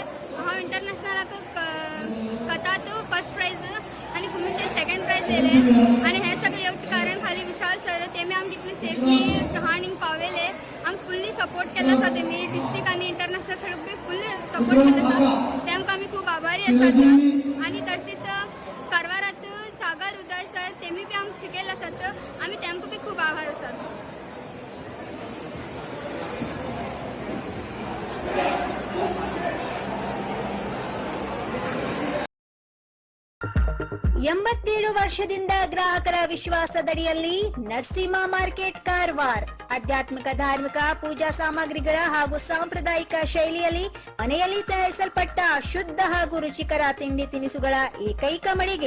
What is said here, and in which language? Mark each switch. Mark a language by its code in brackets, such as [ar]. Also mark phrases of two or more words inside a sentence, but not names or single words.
[kok] हांव इंटरनॅशनलाक कथात [en] first prize [kok] आनी कुमिते [en] second prize [kok] येयलें आनी हें सगळें येवचें कारण खाली विशाल सर, तेमी आमकां इतली सेफली हांण हिंग पावयले. आमकां [en] fully support [kok] केला आसा तेमी, डिस्ट्रिक्ट आनी इंटरनॅशनल खेळूंक बी [en] fully support [kok] केला आसा. तेमकां आमी खूब आभारी आसात. आनी तशीच कारवारात सागर उदय सर, तेमी बी आमकां शिकयले आसात. आमी तेमकां बी खूब आभार आसात. [kn] ಎಂಬತ್ತೇಳು ವರ್ಷದಿಂದ ಗ್ರಾಹಕರ ವಿಶ್ವಾಸದಡಿಯಲ್ಲಿ ನರಸಿಂಹ ಮಾರ್ಕೆಟ್ ಕಾರವಾರ ಆಧ್ಯಾತ್ಮಿಕ ಧಾರ್ಮಿಕ ಪೂಜಾ ಸಾಮಗ್ರಿಗಳ ಹಾಗೂ ಸಾಂಪ್ರದಾಯಿಕ ಶೈಲಿಯಲ್ಲಿ ಮನೆಯಲ್ಲಿ ತಯಾರಿಸಲ್ಪಟ್ಟ ಶುದ್ಧ ಹಾಗೂ ರುಚಿಕರ ತಿಂಡಿ ತಿನಿಸುಗಳ ಏಕೈಕ ಮಳಿಗೆ.